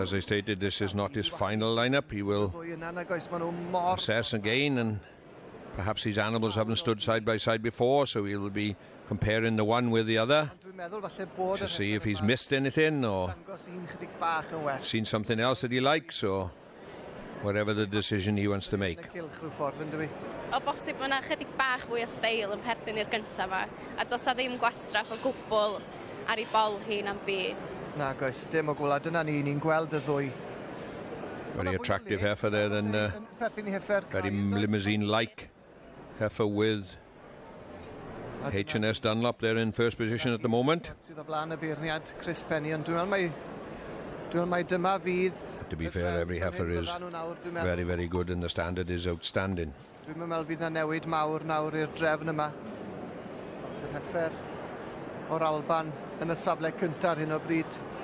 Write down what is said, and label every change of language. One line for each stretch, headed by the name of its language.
English: As I stated, this is not his final lineup. He will assess again, and perhaps these animals haven't stood side by side before, so he will be comparing the one with the other to see if he's missed anything or seen something else that he likes, or whatever the decision he wants to make.
Welsh: O bosib yna chydig bach fwy o steil yn perthyn i'r gyntaf yma, a does a ddim gwastraff o gwbl ar ei bol hi na'n byd. Na, goes, dim o gwbl, dyna ni'n gweld y ddwy.
English: Very attractive heifer there, then very limousine-like heifer with H&S Dunlop there in first position at the moment.
Welsh: Sydd o blaen y beirniad, Chris Penny, ond dwi'n meddwl mai dyma fydd.
English: To be fair, every heifer is very, very good, and the standard is outstanding.
Welsh: Dwi'n meddwl fydd na newid mawr nawr i'r drefn yma. Yr heifer o'r Alban yn y safle cyntaf hyn o bryd.